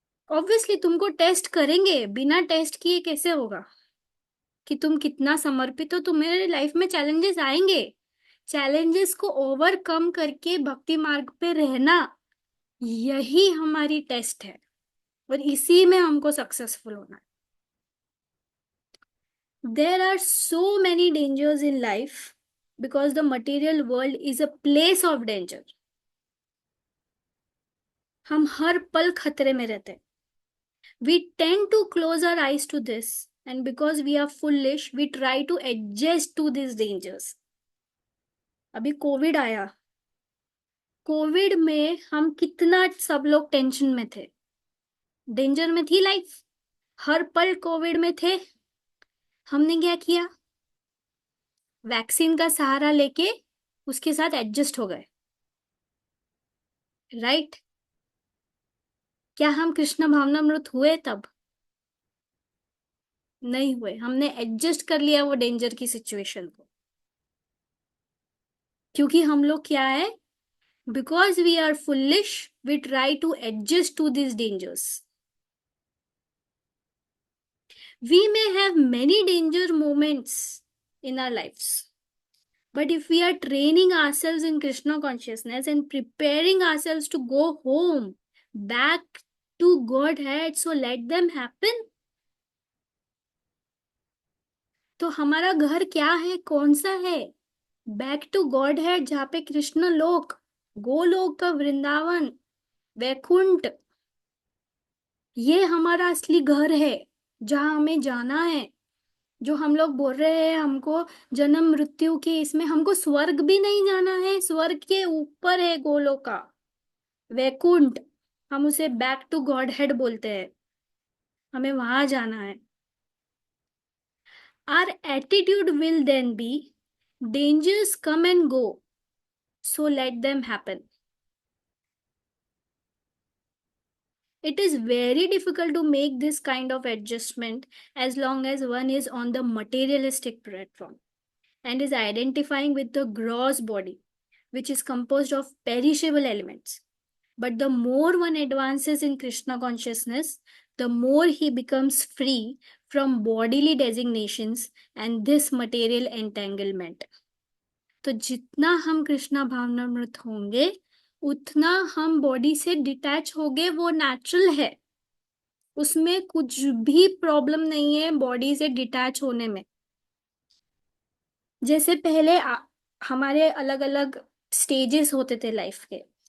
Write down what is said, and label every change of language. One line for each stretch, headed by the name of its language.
Hindi: Obviously तुमको test करेंगे, बिना टेस्ट किए कैसे होगा कि तुम कितना समर्पित हो। तुम्हारे लाइफ में चैलेंजेस आएंगे, चैलेंजेस को ओवरकम करके भक्ति मार्ग पे रहना, यही हमारी टेस्ट है और इसी में हमको सक्सेसफुल होना है।
English: There are so many dangers in life because the material world is a place of danger.
Hindi: हम हर पल खतरे में रहते हैं।
English: We tend to close our eyes to this, and because we are foolish, we try to adjust to these dangers.
Hindi: अभी Covid आया, Covid में हम कितना सब लोग टेंशन में थे, डेंजर में थी लाइफ, हर पल कोविड में थे। हमने क्या किया? वैक्सीन का सहारा लेके उसके साथ एडजस्ट हो गए, राइट? क्या हम कृष्ण भावनामृत हुए तब? नहीं हुए। हमने एडजस्ट कर लिया वो डेंजर की सिचुएशन को। क्योंकि हम लोग क्या है,
English: Because we are foolish, we try to adjust to this dangers. We may have many danger moments in our lives, but if we are training ourselves in Krishna consciousness and preparing ourselves to go home back to Godhead, so let them happen.
Hindi: तो हमारा घर क्या है, कौन सा है? Back to God है, जहाँ पे कृष्ण लोक, गोलोक का वृंदावन, वैकुंठ, ये हमारा असली घर है, जहाँ हमें जाना है। जो हम लोग बोल रहे हैं हमको जन्म मृत्यु के इसमें, हमको स्वर्ग भी नहीं जाना है, स्वर्ग के ऊपर है गोलोक का वैकुंठ। हम उसे बैक टू गॉड हेड बोलते हैं, हमें वहां जाना है।
English: Our attitude will then be dangers come and go, so let them happen. It is very difficult to make this kind of adjustment as long as one is on the materialistic platform and is identifying with the gross body, which is composed of perishable elements. But the more one advances in Krishna consciousness, the more he becomes free from bodily designations and this material entanglement.
Hindi: तो जितना हम कृष्णा भावनामृत होंगे, उतना हम body से detach होंगे। वो natural है, उसमें कुछ भी प्रॉब्लम नहीं है बॉडी से डिटैच होने में। जैसे पहले हमारे अलग अलग स्टेजेस होते थे लाइफ के।